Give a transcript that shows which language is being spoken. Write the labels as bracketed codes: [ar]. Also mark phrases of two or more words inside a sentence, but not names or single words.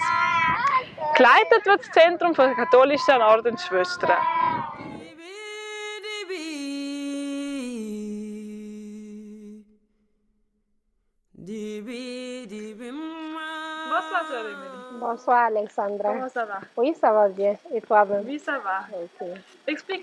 [de] Geleitet wird das Zentrum von der katholischen Ordensschwestern. [fr] Bonsoir Jérémy. Bonsoir Alexandra. Comment ça va? Oui, ça va bien. Et toi-même? Oui, ça va.